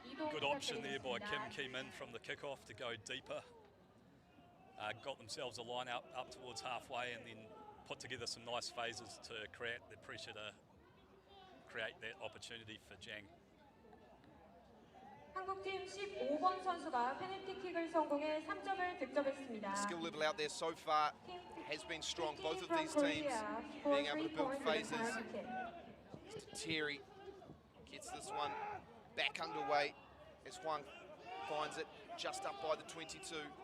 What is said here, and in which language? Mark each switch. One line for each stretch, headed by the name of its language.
English: Good option there by Kim Ki-min from the kickoff to go deeper. Got themselves a line up towards halfway and then put together some nice phases to create the pressure to create that opportunity for Jang.
Korean: 한국팀 15번 선수가 페널티킥을 성공해 3점을 득점했습니다.
English: Skill level out there so far has been strong. Both of these teams being able to build phases. Terry gets this one back underway as Hwang finds it. just up by the 22.